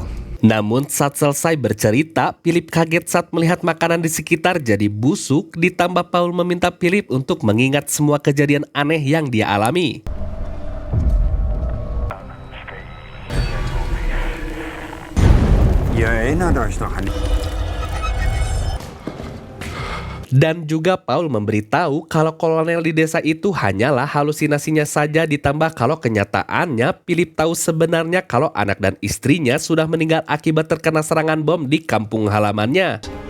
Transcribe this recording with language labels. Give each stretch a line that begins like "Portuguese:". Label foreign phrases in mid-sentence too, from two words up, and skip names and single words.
Indonesian: Namun saat selesai bercerita, Philip kaget saat melihat makanan di sekitar jadi busuk, ditambah Paul meminta Philip untuk mengingat semua kejadian aneh yang dia alami.
German: Ihr erinnert euch noch an...
Indonesian: Dan juga Paul memberitahu kalau kolonel di desa itu hanyalah halusinasinya saja, ditambah kalau kenyataannya Philip tahu sebenarnya kalau anak dan istrinya sudah meninggal akibat terkena serangan bom di kampung halamannya.